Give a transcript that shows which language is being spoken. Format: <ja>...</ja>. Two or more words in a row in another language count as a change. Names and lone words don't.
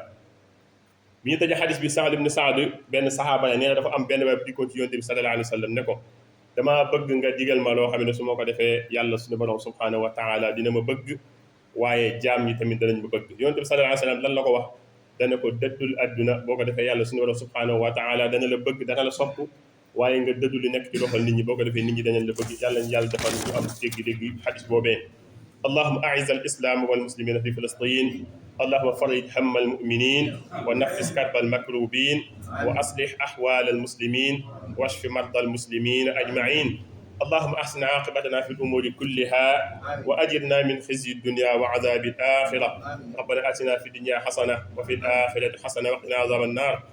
<wo>bi ñu tëjee xadis bi Saad ibn Saad benn saxaaba la nee na dafa am benn waay bu dikkoon ci yonent bi</wo> <ar>صلى الله عليه وسلم</ar> <wo>ne ko damaa bëgg nga digal ma loo xam ne su ma ko defee yàlla suñu borom</wo> <ar>سبحانه وتعالى</ar> <wo>dina ma bëgg waaye jaam ñi tamit danañ ma bëgg yonent bi</wo> <ar>صلى الله عليه وسلم</ar> <wo>lan la ko wax dana ko dëddul adduna boo ko defee yàlla suñu borom</wo> <ar>سبحانه وتعالى</ar> <wo>dana la bëgg dana la sopp waaye nga dëddu li nekk ci loxol nit ñi boo ko defee nit ñi danañ la bëgg yàlla ñu yàlla defal ñu am dégg-dégg xadis boobee.</wo> <ar>اللهم أعز الإسلام والمسلمين في فلسطين اللهم فرج هم المؤمنين ونفس كرب المكروبين وأصلح أحوال المسلمين واشف مرضى المسلمين أجمعين اللهم أحسن عاقبتنا في الأمور كلها وأجرنا من خزي الدنيا وعذاب الآخرة ربنا آتنا في الدنيا حسنة وفي الآخرة حسنة وقنا عذاب النار</ar>